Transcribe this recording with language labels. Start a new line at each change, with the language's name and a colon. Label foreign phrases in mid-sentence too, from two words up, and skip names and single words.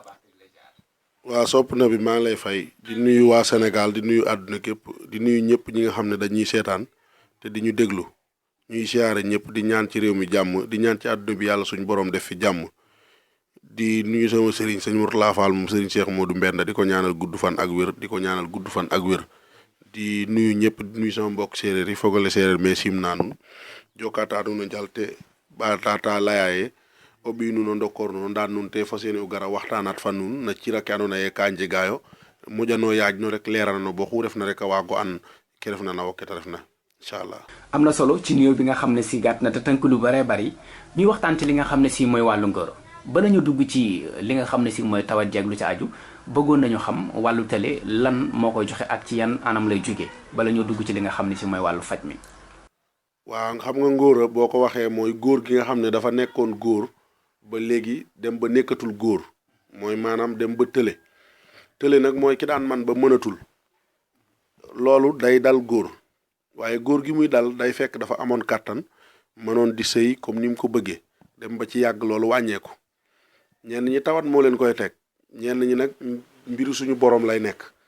Wolof: waa sopp na bi maa ngi lay fay di nuyu waa Sénégal di nuyu àdduna képp di nuyu ñëpp ñi nga xam ne dañuy seetaan te di ñu déglu ñuy siyaare ñëpp di ñaan ci réew mi jàmm di ñaan ci àdduna bi yàlla suñu borom def fi jàmm di nuyu sama sëriñ sëñ Mourtala Fall moom sëriñ Cheikh Modou Mbenda di ko ñaanal gudd fan ak wér di nuyu ñëpp di nuyu sama mbokk séeréer yi fogale séeréer mais
Serer: sim naanu jokkaataanu na jalte baatata layaaye o ɓiy nuun o ndokoor nuun ndaan nuun te fas yéene o gara waxtaanat fa nuun na cira ke andoona yee ka njegaayo moƴano yaaj no rek leeralano bo xu refna rek a waago an ke refna na wo ke ta refna inchallah
Wolof: am na solo ci nuyoo bi nga xam ne si gàtt na te tënk lu baree bari ñuy waxtaan ci li nga xam ne si mooy wàllu ngóoro bala ñu dugg ci li nga xam ne si mooy tawat jeeg lu ci aju bëggoon nañu xam wàllu télé lan moo koy joxe ak ci yan anam lay jógee bala ñoo dugg ci li nga xam ne si mooy wàllu faj mi. waaw xam nga ngóora boo ko waxee mooy góor gi nga xam ne dafa nekkoon góor ba léegi dem ba nekkatul góor mooy maanaam dem ba tële nag mooy ki daan man ba mënatul loolu day dal góor waaye góor gi muy dal day fekk dafa amoon kàttan mënoon di sëy comme ni mu ko bëggee dem ba ci yàgg loolu wàññeeku ñenn ñi tawat moo leen koy teg ñenn ñi nag mbiru suñu borom lay nekk